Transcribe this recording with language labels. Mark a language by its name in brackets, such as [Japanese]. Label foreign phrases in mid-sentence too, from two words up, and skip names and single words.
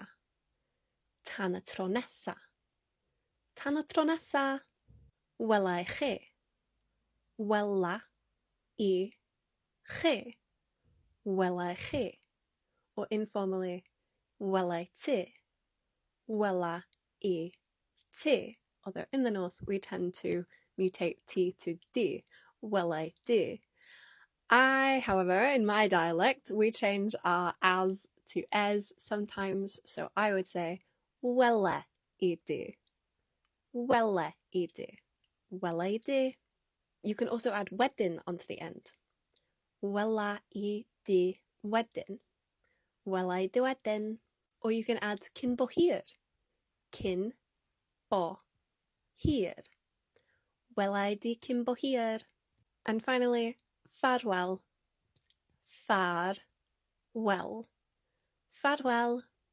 [Welsh] Tan y tro nesa. Tan y tro nesa. Wela I chi. Wela I chi. Wela I chi. [English] Or informally, [Welsh] wela I ti. Wela I ti. [English] Although in the north we tend to mutate T to D. [Welsh] Wela I di. [English] However, in my dialect, we change our as to es sometimes, so I would say [Welsh] wela I di. Wela I di. Wela I di. [English] You can also add wedyn onto the end. [Welsh] Wela I di wedyn. Wela I di wedyn. [English] Or you can add [Welsh] cyn bo hir. Cyn bo hir. Wela I di cyn bo hir. [English] And finally, farwell. Farwell. Farwell.